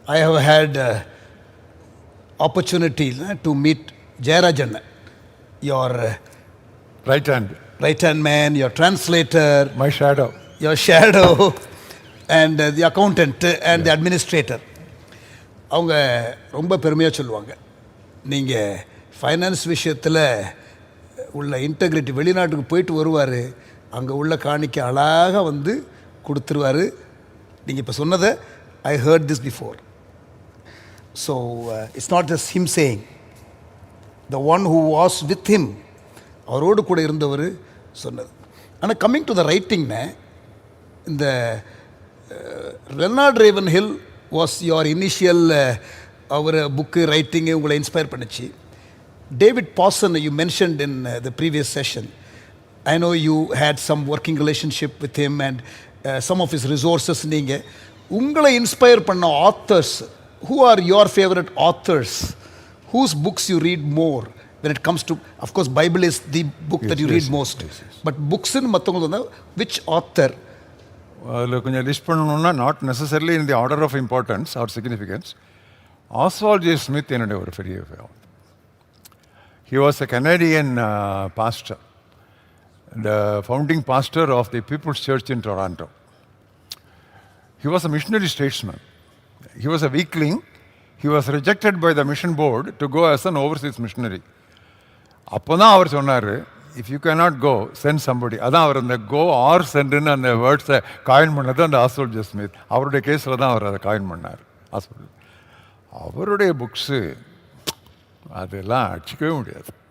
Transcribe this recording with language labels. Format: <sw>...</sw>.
<en>I have had opportunity to meet Jayarajan, your Right hand, right-hand man, your translator, my shadow. your shadow, and the accountant and the administrator.</en> <ta>அவங்க ரொம்ப பெருமையாக சொல்லுவாங்க, நீங்கள் finance விஷயத்தில் உள்ள integrity, வெளிநாட்டுக்கு போயிட்டு வருவார், அங்கே உள்ள காணிக்க அழகாக வந்து கொடுத்துருவார். நீங்கள் இப்போ சொன்னதை</ta> <en>I heard this before. So it's not just him saying, the one who was with him,</en> <ta>அவரோடு கூட இருந்தவர் சொன்னது. ஆனால்</ta> <en>coming to the ரைட்டிங்னு,</en> <ta>இந்த ரெனார்ட் Raven hill was your initial our book writing உங்களை இன்ஸ்பயர் பண்ணிச்சு.</ta> <en>David Pawson you mentioned in the previous session. I know you had some working relationship with him and some of his resources.</en> <ta>நீங்கள் உங்களை inspire பண்ண</ta> <en>authors, who are your favourite authors, whose books you read more when it comes to, of course Bible is the book that you read most, but books in</en> <ta>மற்றவங்க வந்து</ta> <en>which author?</en> <ta>அதில் கொஞ்சம் list பண்ணணும்னா,</ta> <en>not necessarily in the order of importance or significance, Oswald J Smith</en> <ta>என்னுடைய ஒரு பெரிய</ta> <en>he was a Canadian pastor, the founding pastor of the People's Church in Toronto. He was a missionary statesman. He was a weakling. He was rejected by the mission board to go as an overseas missionary.</en> <ta>அப்போ தான் அவர் சொன்னார்,</ta> <en>If you can not go, send somebody.</en> <ta>அதான் அவர் அந்த கோ R சென்ட்னு அந்த வேர்ட்ஸை coin பண்ணது அந்த Oswald J Smith. அவருடைய கேஸில் தான் அவர் அதை காயின் பண்ணார். ஆஸ்வால்ட் அவருடைய புக்ஸு அதெல்லாம் அடிச்சிக்கவே முடியாது.</ta>